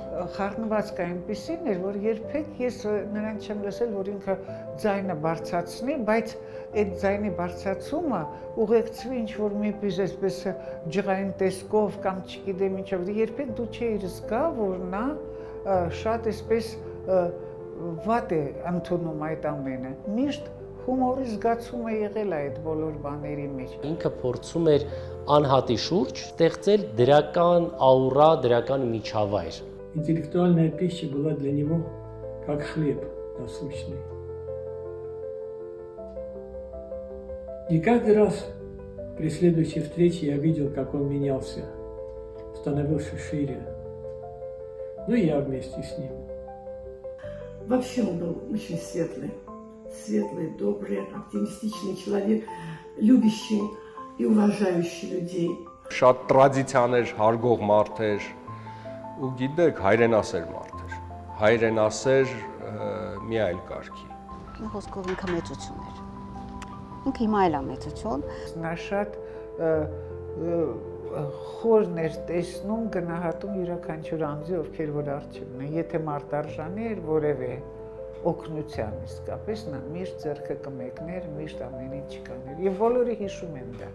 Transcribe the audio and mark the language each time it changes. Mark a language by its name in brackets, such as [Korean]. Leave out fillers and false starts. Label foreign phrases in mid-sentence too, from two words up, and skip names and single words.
[Armenian] Խառնվածքը այնպեսին էր, որ երբեք ես նրան չեմ լսել, որ ինքը ձայնը բարձրացնի, բայց այդ ձայնի բարձրացումը ուղեկցվի ինչ-որ միպես այսպես ջղային տեսքով կամ չգիտեմ ինչով, երբեք դու չէիր զգա, որ նա շատ այսպես վատ է ընդունում այդ ամենը։ Միշտ հումորի զգացումը եղել է այդ բոլոր բաների մեջ։ Ինքը փորձում էր անհատի շուրջ ստեղծել դրական աուրա, դրական միջավայր։ [Russian] Интеллектуальная пища была для него как хлеб насущный. И каждый раз при следующей встрече я видел, как он менялся, становился шире. Ну и я вместе с ним. Вообще он был очень светлый, добрый, оптимистичный человек, любящий и уважающий людей. [Armenian] Շատ տրադիցիաներ հարգող մարդ էր ու գիտեք հայրենասեր մարդ էր։ Հայրենասեր մի այլ կարգի։ Խոսքով ինքը մեծություն էր։ Ինքը հիմա էլ է մեծություն։ Նա շատ խորն էր տեսնում, գնահատում յուրաքանչյուր անձի, ովքեր որ առջևն են։ Եթե մարդ արժանի էր որևէ օգնության իսկապես, նա միշտ ձեռքը կմեկներ, միշտ ամեն ինչ կաներ։ Եվ բոլորը հիշում են դա։